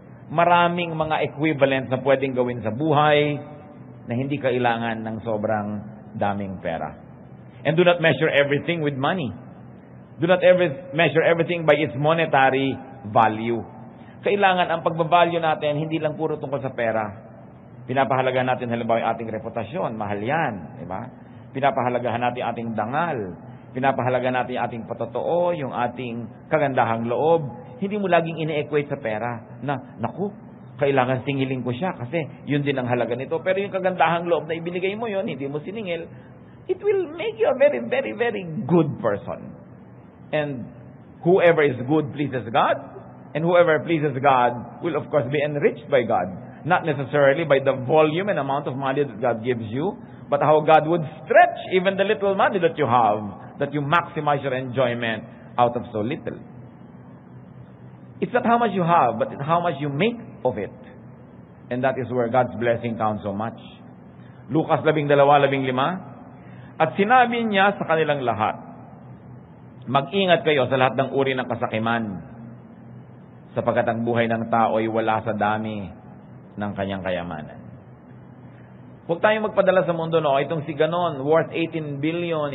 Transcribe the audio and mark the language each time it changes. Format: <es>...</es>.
<tl>Maraming mga equivalent na pwedeng gawin sa buhay na hindi kailangan ng sobrang daming pera.</tl> <en>And do not measure everything with money. Do not measure everything by its monetary value.</en> <tl>Kailangan ang pagbavalue natin hindi lang puro tungkol sa pera. Pinapahalagahan natin halimbawa yung ating reputasyon, mahal yan, di ba? Pinapahalagahan natin ating dangal. Pinapahalagahan natin yung ating patotoo, yung ating kagandahang loob. Hindi mo laging ine-equate sa pera na, naku, kailangan singilin ko siya kasi yun din ang halaga nito. Pero yung kagandahang loob na ibinigay mo yun, hindi mo siningil,</tl> <en>it will make you a very, very, very good person. And whoever is good pleases God, and whoever pleases God will of course be enriched by God. Not necessarily by the volume and amount of money that God gives you, but how God would stretch even the little money that you have, that you maximize your enjoyment out of so little. It's not how much you have, but it's how much you make of it. And that is where God's blessing counts so much.</en> <tl>Lucas 12:15, at sinabi niya sa kanilang lahat, mag-ingat kayo sa lahat ng uri ng kasakiman, sapagkat ang buhay ng tao ay wala sa dami ng kanyang kayamanan. Huwag tayong magpadala sa mundo, no? Itong si ganon,</tl> <en>worth 18 billion.</en>